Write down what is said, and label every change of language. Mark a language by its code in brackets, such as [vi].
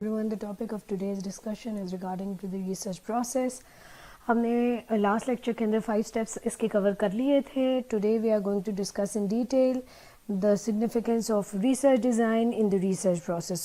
[en] the topic of today's discussion is regarding to the research process. [ur] ہم نے last lecture کے اندر 5 steps اس کے کور کر لیے تھے. [en] Today we are going to discuss in detail the significance of research design in the research process.